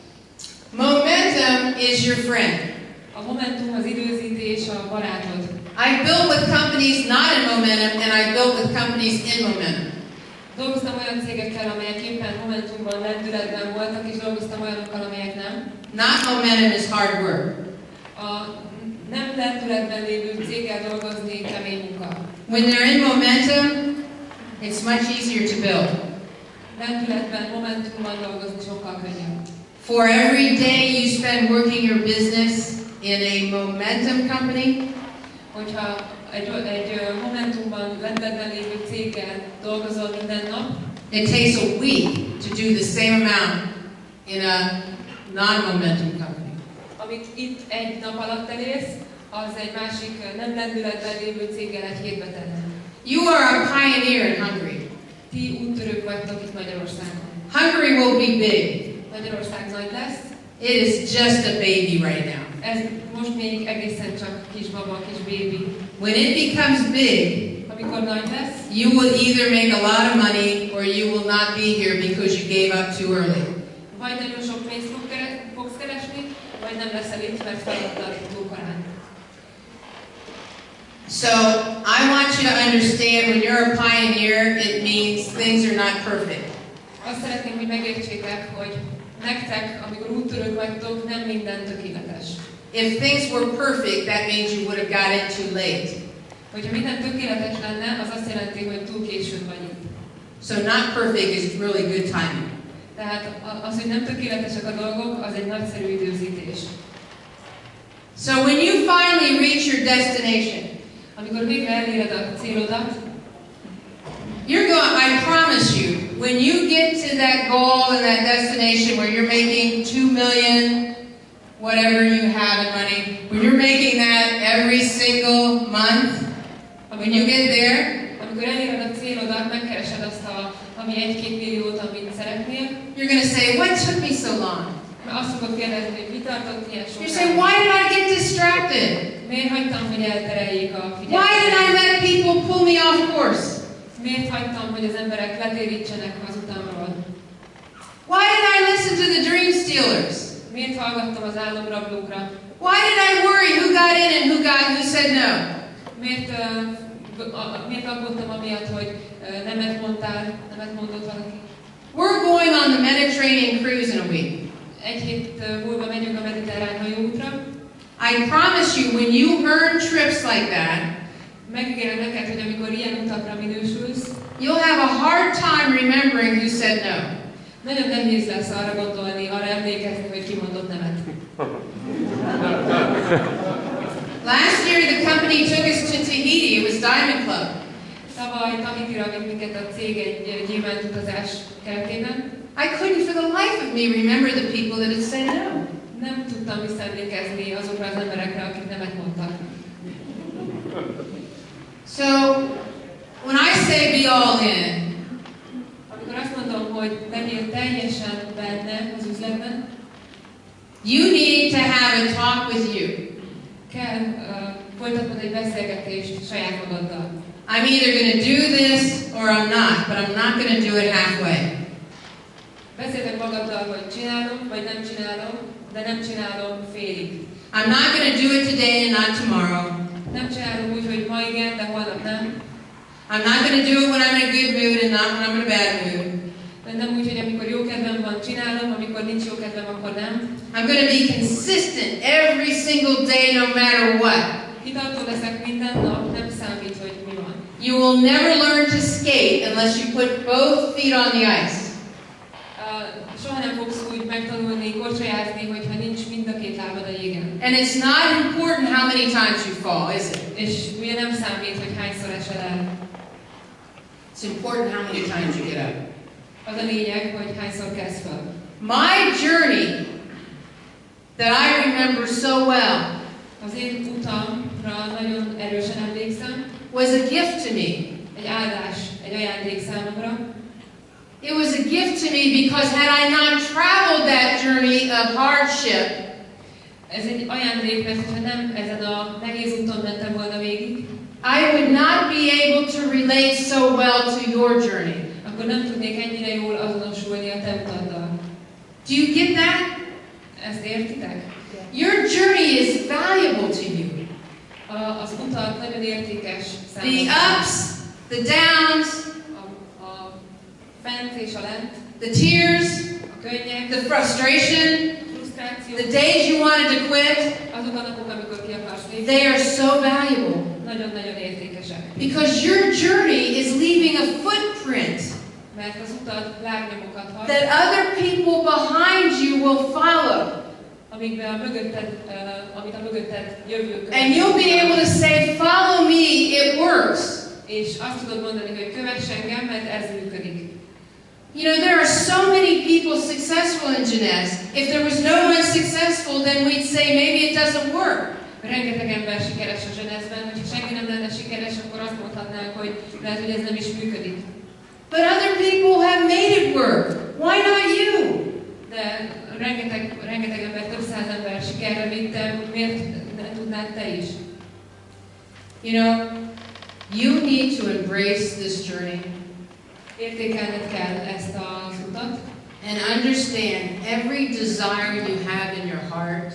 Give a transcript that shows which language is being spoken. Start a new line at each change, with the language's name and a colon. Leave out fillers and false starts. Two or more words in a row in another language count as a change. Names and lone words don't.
English: Momentum is your friend.
Hungarian: A momentum, az időzítés, a barátod.
English: I built with companies not in momentum, and I built with companies in momentum.
Hungarian: Dolgoztam olyan cégekkel, amelyek éppen momentumban, lendületben voltak, és dolgoztam olyanokkal, amelyek nem.
English: Not momentum is hard work.
Hungarian: A nem lendületben lévő céggel dolgozni kemény munka.
English: When they're in momentum, it's much easier to build.
Hungarian: Lendületben, momentumban dolgozni sokkal könnyebb.
English: For every day you spend working your business in a momentum company,
Hungarian: Hogyha egy Momentumban lendletben lévő céggel dolgozol minden nap,
English: it takes a week to do the same amount in a non-momentum company.
Hungarian: amit itt egy nap alatt elérsz, az egy másik nem lendületben lévő céggel egy hétbe tenne.
English: You are a pioneer in Hungary.
Hungarian: Ti úttörők vagytok itt Magyarországon.
English: Hungary will be big.
Hungarian: Magyarország nagy lesz.
English: It is just a baby right now.
Hungarian: Ez most még egészen csak kis baba, kis bébi.
English: When it becomes big,
Hungarian: Amikor nagy lesz,
English: you will either make a lot of money or you will not be here because you gave up too early.
Hungarian: vagy nagyon sok pénzt fogsz keresni, vagy nem leszel itt, mert feladtad túl korán.
English: So I want you to understand when you're a pioneer, it means things are not perfect.
Hungarian: Azt szeretném, hogy megértsétek, hogy nektek, amikor úttörők vagytok, nem minden tökéletes.
English: If things were perfect, that means you would have got in too late.
Hungarian: Hogyha minden tökéletes lenne, az azt jelenti, hogy túl későn vagy itt.
English: So not perfect is really good timing.
Hungarian: Tehát az, hogy nem tökéletesek a dolgok, az egy nagyszerű időzítés.
English: So when you finally reach your destination,
Hungarian: Amikor végre eléred a célodat,
English: I promise you, when you get to that goal and that destination where you're making 2 million, whatever you have in money, when you're making that every single month, when you get there,
Hungarian: amikor eléred a célodat, megkeresed azt ami 1-2 milliót, amit szeretnél,
English: you're going to say, what took me so long?
Hungarian: mert azt fogod kérdezni, hogy mi tartott ilyen
English: You
Hungarian: sokáig.
English: say, why did I get distracted?
Hungarian: Miért hagytam, hogy eltereljék a
English: Why did I
Hungarian: figyelmet?
English: let people pull me off course?
Hungarian: Miért hagytam, hogy az emberek letérítsenek az utamról?
English: Why did I listen to the dream stealers?
Hungarian: Miért hallgattam az álomrablókra?
English: Why did I worry who got in and who said no?
Hungarian: Miért aggódtam amiatt, hogy nemet mondott valaki?
English: We're going on the Mediterranean cruise in a week.
Hungarian: Egy hét múlva megyünk a mediterrán hajóútra.
English: I promise you, when you earn trips like that,
Hungarian: Megígérem neked, hogy amikor ilyen utakra minősülsz,
English: you'll have a hard time remembering who said no.
Hungarian: nagyon nehéz lesz arra gondolni, arra emlékezni, hogy ki mondott nemet.
English: Last year, the company took us to Tahiti. It was Diamond Club.
Hungarian: Tavaly Tahitira vitt minket a cég egy gyémánt utazás keretében.
English: I couldn't for the life of me remember the people that had said no.
Hungarian: Nem tudtam visszaemlékezni azokra az emberekre, akik nemet mondtak.
English: So, when I say be all in,
Hungarian: Amikor azt mondom, hogy legyél teljesen benne az üzletben,
English: you need to have a talk with you.
Hungarian: kell folytatnod egy beszélgetést saját magaddal.
English: I'm either going to do this or I'm not, but I'm not going to do it halfway.
Hungarian: Beszéltek magaddal, hogy csinálom, vagy nem csinálom, de nem csinálom félig.
English: I'm not going to do it today and not tomorrow.
Hungarian: Nem csinálom úgy, hogy ma igen, de holnap nem.
English: I'm not going to do it when I'm in a good mood and not when I'm in a bad mood.
Hungarian: De nem úgy, hogy amikor jó kedvem van, csinálom, amikor nincs jó kedvem, akkor nem.
English: I'm going to be consistent every single day no matter what.
Hungarian: Kitartó leszek minden nap, nem számít, hogy mi van.
English: You will never learn to skate unless you put both feet on the ice.
Hungarian: Soha nem fogsz úgy megtanulni, kocsolyázni, hogyha nincs mind a két lábad a jégen.
English: And it's not important how many times you fall, is it?
Hungarian: És ugye nem számít, hogy hányszor esel el.
English: It's important how many times you get up.
Hungarian: Az a lényeg, hogy hányszor kezd fel.
English: My journey that I remember so well
Hungarian: Az én utamra nagyon erősen emlékszem.
English: was a gift to me.
Hungarian: Egy áldás, egy ajándék számomra.
English: It was a gift to me because had I not traveled that journey of hardship,
Hungarian: Ez egy ajándék, mert ha nem ezen a nehéz úton mentem volna végig,
English: I would not be able to relate so well to your journey.
Hungarian: akkor nem tudnék ennyire jól azonosulni a te utaddal.
English: Do you get that?
Hungarian: Ezt értitek?
English: Your journey is valuable to you.
Hungarian: Az utat nagyon értékes
English: The
Hungarian: számomra.
English: ups, the downs,
Hungarian: A fent és a lent,
English: the tears,
Hungarian: a könnyek,
English: the frustration,
Hungarian: frusztráció,
English: the days you wanted to quit,
Hungarian: azok a napok, amikor ki akarsz lépni,
English: they are so valuable.
Hungarian: nagyon-nagyon értékesek.
English: Because your journey is leaving a footprint
Hungarian: Mert az utat lábnyomokat hagy,
English: that other people behind you will follow.
Hungarian: amit a mögötted jövő
English: And you'll be able to say, follow me it works.
Hungarian: És azt tudod mondani, hogy kövess engem, mert ez működik.
English: You know, there are so many people successful in Jeunesse. If there was no one successful, then we'd say maybe it doesn't work.
Hungarian: Rengeteg ember sikeres a Jeunesse-ben, hogyha senki nem lenne sikeres, akkor azt mondhatnánk, hogy lehet, hogy ez nem is működik.
English: But other people have made it work. Why not you?
Hungarian: De rengeteg ember, több száz ember sikerre vitte, miért nem tudnád te is?
English: You know, you need to embrace this journey
Hungarian: Értékelned kell ezt az utat,
English: and understand every desire you have in your heart